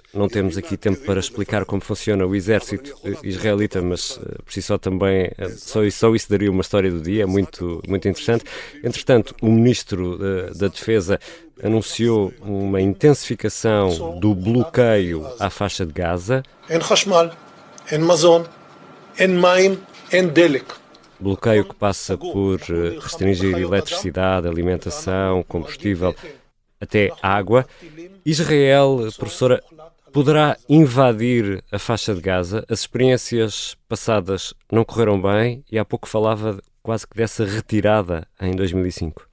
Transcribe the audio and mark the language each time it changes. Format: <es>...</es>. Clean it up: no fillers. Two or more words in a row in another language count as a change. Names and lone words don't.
<pt>Não temos aqui tempo para explicar como funciona o exército israelita, mas por si só também, só isso daria uma história do dia, muito, muito interessante. Entretanto, o ministro da Defesa anunciou uma intensificação do bloqueio à faixa de Gaza. Em חשמל, em mazon, em מים, em delek. Bloqueio que passa por restringir eletricidade, alimentação, combustível, até água. Israel, professora, poderá invadir a faixa de Gaza? As experiências passadas não correram bem e há pouco falava quase que dessa retirada em 2005.</pt>